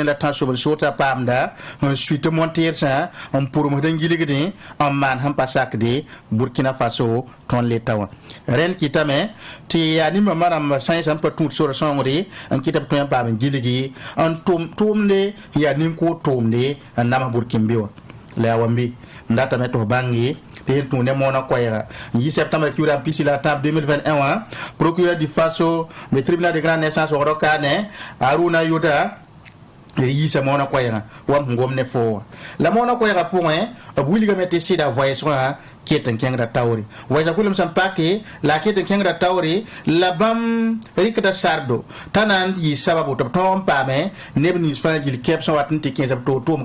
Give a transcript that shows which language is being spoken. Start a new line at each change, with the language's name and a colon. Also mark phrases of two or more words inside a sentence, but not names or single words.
Mossi: la tãn-sobd sootã paamda n sui tɩ monteersã n pʋrmsd n gilgdẽ n maan sẽn pa sakde burkina faso tõnd leta wã rẽnd kɩtame tɩ yaa nimbãmbã rãmb sãe sẽn pa tũud sor sõngre n kɩt b tõe n paam n gilgi n tʋʋmde n yaa nin-koog tʋʋmde n nams burkin-be wã la yaa wa n be n datame tɩ f bãnge tɩ n tũu ne moona koɛɛga n yi septembre kiuudã n pisi la tãb 2021 wã
French: procureur du faso le tribunal de grande naissance
Mossi: wagdo kaane aruna yoda yiisa moona koɛɛgã wa m gom ne fo wã la moona koɛɛgã pʋgẽ b wilgame tɩ sɩda voɛɛsgã ket n kẽngda taoore voɛɛsã kulum sẽn pake la a ket n kẽngda taoore la bãmb rɩkda sardo t'a na n yɩ sababu tɩ b tõog n paame neb nins fãa gil kɛp sẽn wat n tɩ kẽes b toog tʋʋm